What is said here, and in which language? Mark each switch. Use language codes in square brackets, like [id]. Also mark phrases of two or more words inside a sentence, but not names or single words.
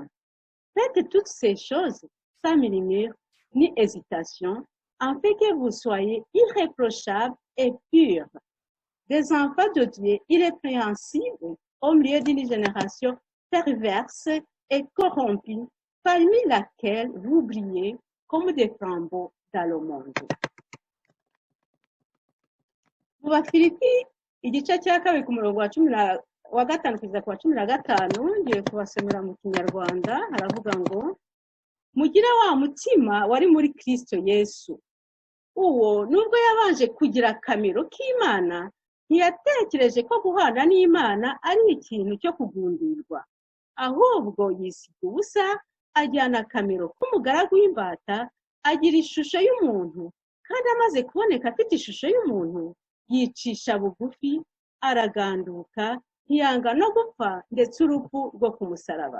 [fr] Faites toutes ces choses sans murmure ni hésitation, afin que vous soyez irréprochables et purs, des enfants de Dieu irrépréhensibles au milieu d'une génération perverse et corrompue, parmi laquelle vous brillez comme des flambeaux dans le monde. [rw] Mu Bafilipi igice cya kabiri ku murongo wa gatanu kugeza ku wa 15 ngiye kubasomera mu Kinyarwanda. Haravuga ngo mugire wa mutima wari muri Kristo Yesu. Uwo nubwo yabanje kugira akamero k'Imana, ntiyatekereje ko guhana n'Imana ari ikintu cyo kugundirwa, ahubwo yisiga ubusa, ajyana akamero k'umugaragu w'imbata, agira ishusho y'umuntu, kandi amaze kuboneka afite ishusho y'umuntu, yicisha bugufi, araganduka, ntiyanga no gupfa, ndetse urupfu rwo ku musaraba.